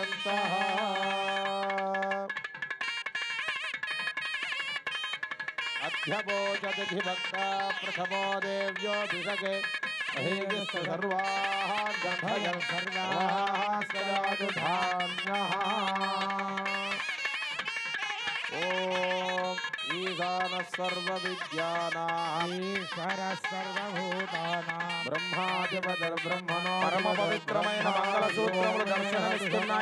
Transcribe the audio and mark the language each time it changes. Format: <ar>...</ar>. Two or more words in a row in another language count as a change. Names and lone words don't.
<sa>దేవయంతః ह्यभोजतिथिभक्ता प्रथमो देव्योऽभिषके अहेयश्च सर्वाः गन्धयः सर्वाः सदातु धान्यः ॐ ईशानः सर्वविद्यानाम् ईश्वरः सर्वभूतानां ब्रह्मादिपतिर्ब्रह्मणो</sa> <te>పరమ పవిత్రమైన మంగళ సూత్రములు దర్శనమిస్తున్నాయి.</te>